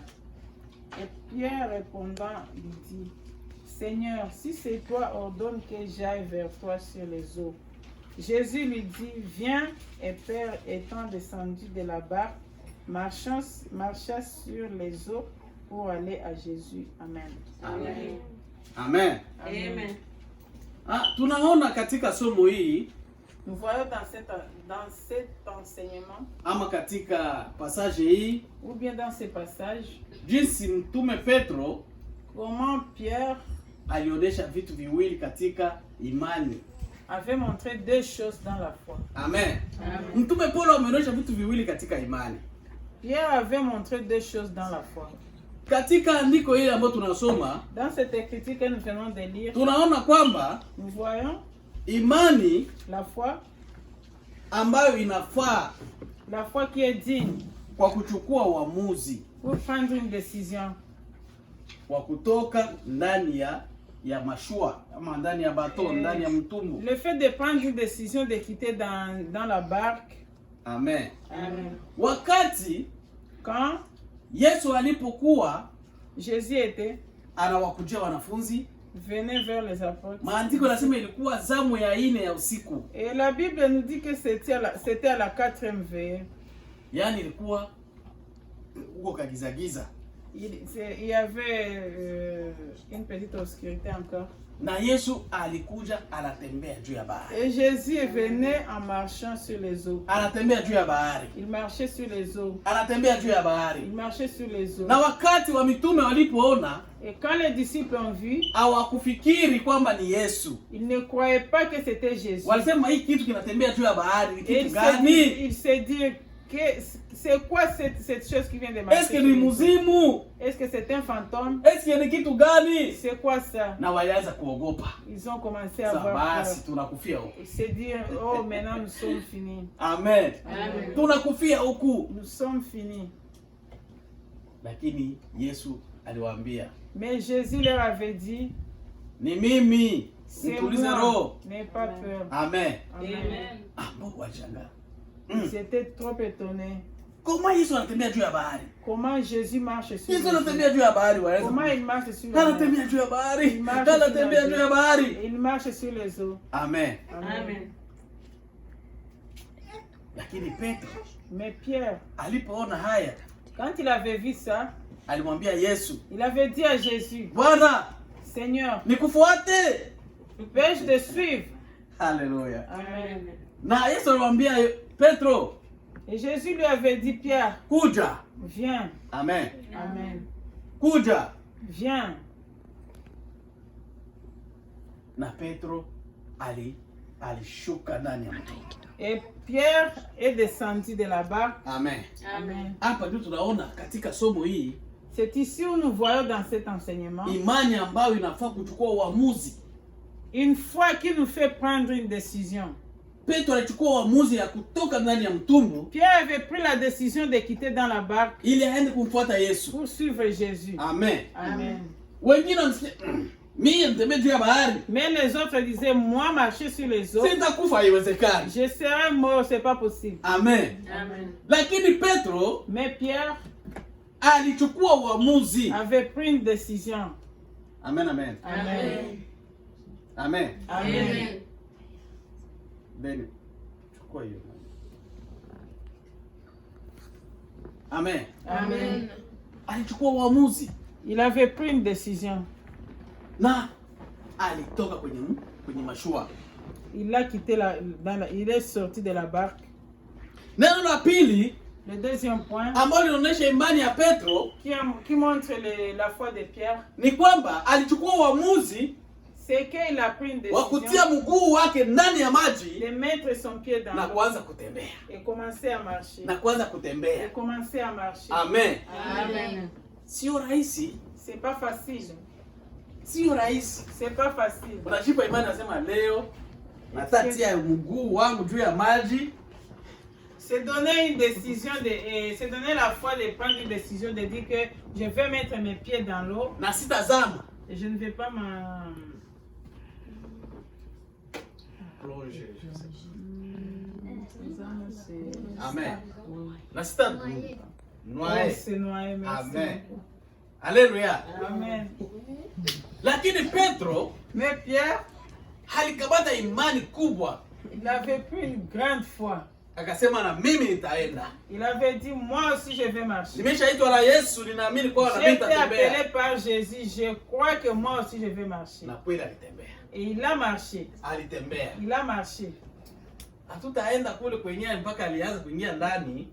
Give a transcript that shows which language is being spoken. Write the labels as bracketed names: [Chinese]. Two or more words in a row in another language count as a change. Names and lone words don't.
[French] Et Pierre répondant lui dit: Seigneur, si c'est toi, ordonne que j'aille vers toi sur les eaux. Jésus lui dit: Viens. Et Pierre, étant descendu de la barque, marcha sur les eaux pour aller à Jésus. Amen. Amen. Amen. Amen. [Swahili] Tunaona katika somo hii [French] Nous voyons dans cet enseignement, [Swahili] ama katika passage hii [French] ou bien dans ce passage, [Swahili] jinsi mtume Petro [French] comment Pierre [Swahili] alionyesha vitu viwili katika imani. [French] avait montré deux choses dans la foi. Amen. [Swahili] Mtume Paulo ameonyesha vitu viwili katika imani. [French] Pierre avait montré deux choses dans la foi. [Swahili] Katika andiko hili ambalo tunasoma, [French] Dans cette écriture que nous venons de lire, [Swahili] tunaona kwamba [French] nous voyons [Swahili] imani [French] la foi, [Swahili] ambayo inafaa [French] la foi qui est digne [Swahili] kwa kuchukua uamuzi [French] pour prendre une décision, [Swahili] wa kutoka ndani ya mashua ama ndani ya bato, ndani ya mtumbu. [French] le fait de prendre une décision de quitter dans la barque. Amen. Amen. [Swahili] Wakati [French] Quand [Swahili] Yesu alipokuwa [French] Jésus était [Swahili] anawakujia wanafunzi, [French] venait vers les apôtres, [Swahili] maandiko yanasema ilikuwa zamu ya 4 ya usiku. [French] et la Bible nous dit que c'était à la 4e veille. [Swahili] Yaani ilikuwa uko kagizagiza. [French] Il y avait une petite obscurité encore. [Swahili] Na Yesu alikuja anatembea juu ya bahari. [French] Et Jésus venait en marchant sur les eaux. [Swahili] Anatembea juu ya bahari. [French] Il marchait sur les eaux. [Swahili] Anatembea juu ya bahari. [French] Il marchait sur les eaux. [Swahili] Na wakati wa mitume walipoona, [French] Et quand les disciples ont vu, [Swahili] hawakufikiri kwamba ni Yesu. [French] ils ne croyaient pas que c'était Jésus. [Swahili] Walisema hii kitu kinatembea juu ya bahari ni [French] Et [Swahili] kitu gani? [French] il se dit que c'est quoi cette chose qui vient de marcher? Est-ce que [Swahili] ni muzimu? [French] Est-ce que c'est un fantôme? Est-ce que [Swahili] ni kitu gani? [French] C'est quoi ça? [Swahili] Na walianza kuogopa. [French] Ils ont commencé à [Swahili] Sasa [French] avoir peur. [Swahili] basi tunakufia huku. [French] Se dire, oh, maintenant nous sommes finis. Amen. Amen. [Swahili] Tunakufia huku. [French] Nous sommes finis. [Swahili] Lakini Yesu aliwaambia, [French] Mais Jésus leur avait dit, [Swahili] ni mimi, [French] c'est [Swahili] mtulize [French] moi, [Swahili] roho. [French] n'aie pas peur. Amen. Amen. [Swahili] Mungu alishangaa. [French] Ils étaient trop étonnés. [Swahili] Comment Yesu anatembea juu ya bahari? [French] Comment Jésus marche sur [Swahili] Yesu [French] les eaux? [Swahili] anatembea juu ya bahari waweza. [French] Comment il marche sur la mer? [Swahili] Anatembea juu ya bahari. [French] Il marche [Swahili] Anatembea [French] sur [Swahili] juu [French] la [Swahili] ya [French] mer. [Swahili] bahari. [French] Il marche sur les eaux. Amen. Amen. [Swahili] Lakini Petro [French] Mais Pierre, [Swahili] alipoona haya, [French] quand il avait vu ça, [Swahili] alimwambia Yesu, [French] il avait dit à Jésus, [Swahili] Bwana, [French] Seigneur, [Swahili] nikufuate. [French] peux-je te suivre? [Swahili] Haleluya. [French] Amen. [Swahili] Na Yesu alimwambia Petro, [French] Et Jésus lui avait dit, Pierre, [Swahili] kuja. [French] viens. Amen. Amen. [Swahili] Kuja. [French] Viens. [Swahili] Na Petro alishuka ndani ya mto. [French] Et Pierre est descendu de la barque. Amen. Amen. [Swahili] Hapa ndio tunaona katika somo hii [French] C'est ici où nous voyons dans cet enseignement [Swahili] imani ambayo inafaa kuchukua uamuzi. [French] une foi qui nous fait prendre une décision. [Swahili] Petro alichukua uamuzi ya kutoka ndani ya mtumbu [French] Pierre avait pris la décision de quitter dans la barque [Swahili] ili aende kumfuata Yesu. [French] pour suivre Jésus. Amen. Amen. [Swahili] Wengine wanasikia mimi nitembee juu ya bahari, [French] Mais les autres disaient, moi marcher sur les eaux, [Swahili] sitakufa, haiwezekani. [French] je serai mort, c'est pas possible. Amen. Amen. Lakini Petro Mais Pierre alichukua uamuzi. avait pris une décision. Amen, amen. Amen. Amen. Amen. [Swahili] Bene. Chukua hiyo. Amen. Amen. Alichukua uamuzi [French] Il avait pris une décision. [Swahili] na alitoka kwenye mashua. [French] Il a quitté il est sorti de la barque. [Swahili] Neno la pili [French] Le deuxième point [Swahili] ambalo linaonyesha imani ya Petro [French] qui montre la foi de Pierre, [Swahili] ni kwamba alichukua uamuzi [French] c'est qu'il a pris une [Swahili] wa [French] décision [Swahili] kutia mguu wake ndani ya maji [French] de mettre son pied dans [Swahili] na [French] l'eau [Swahili] kuanza kutembea. [French] et commencer à marcher. [Swahili] Na kuanza [French] Et [Swahili] kutembea. [French] commencer à marcher. Amen. Amen. [Swahili] Sio rahisi. [French] C'est pas facile. [Swahili] Sio rahisi. [French] C'est pas facile. [Swahili] Unajipa imani, nasema leo natatia mguu wangu juu ya maji. [French] C'est donner une décision c'est donner la foi de prendre une décision de dire que je vais mettre mes pieds dans l'eau [Swahili] Na sitazama. [French] et je ne vais pas Plonger. [Swahili] Amen. Na sita noyer. [French] se noyer. Merci. Amen. Alléluia. Amen. [Swahili] Lakini Petro [French] Mais Pierre, [Swahili] alikamata imani kubwa, [French] il avait pris une grande foi. [Swahili] akasema na mimi nitaenda. [French] Il avait dit, moi aussi je vais marcher. [Swahili] Nimeshaitwa na Yesu, ninaamini kwa na [French] J'ai [Swahili] mimi [French] été [Swahili] nitatembea. [French] appelé par Jésus, je crois que moi aussi je vais marcher. [Swahili] Na kweli alitembea. [French] Et il a marché. [Swahili] Alitembea. [French] Il a marché. [Swahili] Hatutaenda kule kwenye mpaka alianza kuingia ndani,